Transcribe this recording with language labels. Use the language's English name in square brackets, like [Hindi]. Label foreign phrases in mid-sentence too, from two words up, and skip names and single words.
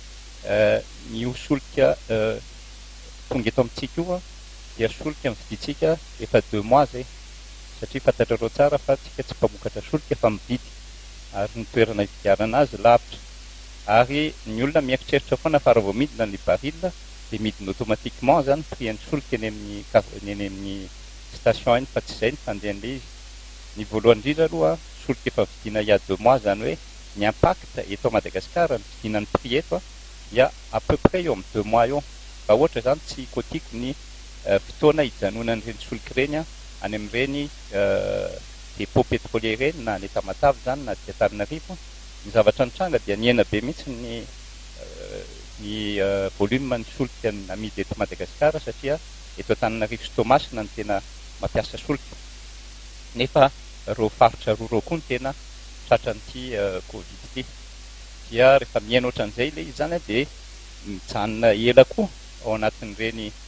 [Malagasy] ny solika tonga eto amintsika io a dia solika mividitsika efa [French] 2 mois [Malagasy] zay satria fantatrareo tsara fa tsika tsy mpamokatra solika fa mividy ary ny toerana hividianana azy lavitra ary ny olona mieritreritra foana fa raha vao midina ny baril dia midina automatiquement zany prix ny solika eny amin'ny station eny fa tsy izay ny fandehan'le izy ny voalohany indrindra aloha solika efa vidiana [French] il y a 2 mois [Malagasy] zany hoe ny impact eto Madagascar ny vidinan'ny prix eto dia [French] à peu près [Malagasy] eo amin'ny 2 mois eo fa ohatra zany tsy kotiko ny fotoana hijanonan'ireny solika ireny any amin'ireny [French] dépôt pétrolier [Malagasy] ireny na ny Tamatave zany na dia Antananarivo ny zavatra nitranga dia niena be mihitsy ny volume ny solika amidy eto Madagasikara satria eto Antananarivo sy Toamasina ny tena mampiasa solika nefa reo faritra roa koa ny tena tratran'ity Covid ity dia rehefa miaina ohatran'izay le izy zany dia mijanona ela koa ao anatin'ireny